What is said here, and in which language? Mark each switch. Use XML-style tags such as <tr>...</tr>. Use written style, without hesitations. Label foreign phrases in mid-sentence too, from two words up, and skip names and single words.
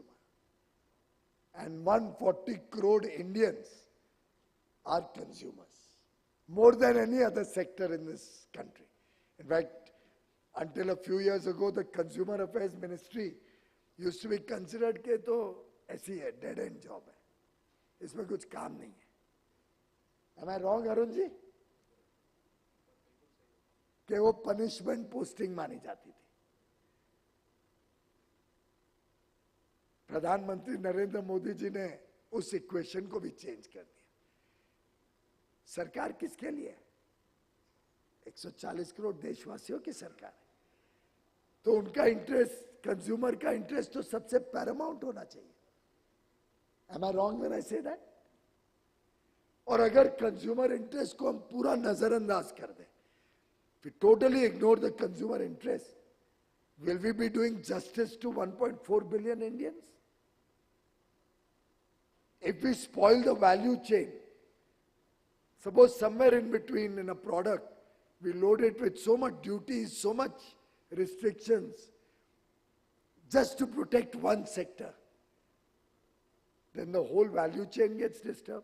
<en>And 140 crore Indians are consumers, more than any other sector in this country. In fact, until a few years ago, the Consumer Affairs Ministry used to be considered</en> <hi>कि तो ऐसी है,</hi> <en>dead end job</en> <hi>है, इसमें कुछ काम नहीं है.</hi> <en>Am I wrong, Arun ji?</en> <hi>कि वो</hi> <en>punishment posting</en> <hi>मानी जाती थी. प्रधानमंत्री नरेंद्र मोदी जी ने उस इक्वेशन को भी चेंज कर दिया. सरकार किसके लिए? 140 करोड़ देशवासियों की सरकार है. तो उनका इंटरेस्ट, कंज्यूमर का इंटरेस्ट तो सबसे पैरामाउंट होना चाहिए.</hi> <en>Am I wrong when I say that?</en> <hi>और अगर</hi> <en>consumer interest</en> <hi>को हम पूरा नजरअंदाज कर दें,</hi> <en>we totally ignore the consumer interest, will we be doing justice to 1.4 billion Indians? If we spoil the value chain, suppose somewhere in between in a product, we load it with so much duties, so much restrictions, just to protect one sector, then the whole value chain gets disturbed.</en>